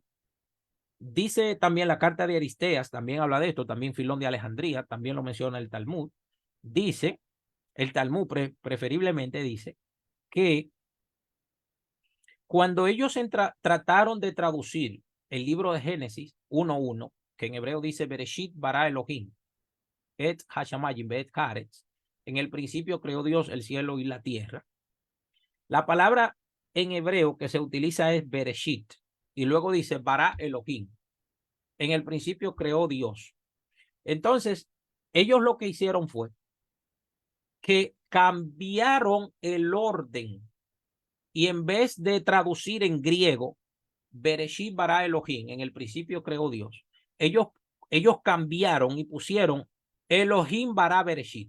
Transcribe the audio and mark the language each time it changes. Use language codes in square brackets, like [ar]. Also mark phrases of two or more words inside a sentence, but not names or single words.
[es] Dice también la carta de Aristeas, también habla de esto, también Filón de Alejandría, también lo menciona el Talmud. Dice, el Talmud preferiblemente dice que cuando ellos trataron de traducir el libro de Génesis 1:1, que en hebreo dice [he] בראשית ברא אלהים את השמים ואת הארץ, [es] en el principio creó Dios el cielo y la tierra. La palabra en hebreo que se utiliza es Bereshit, y luego dice [he] ברא אלהים. [es] En el principio creó Dios. Entonces, ellos lo que hicieron fue que cambiaron el orden y en vez de traducir en griego, [he] בראשית ברא אלהים, [es] en el principio creó Dios, ellos cambiaron y pusieron [he] אלהים ברא בראשית.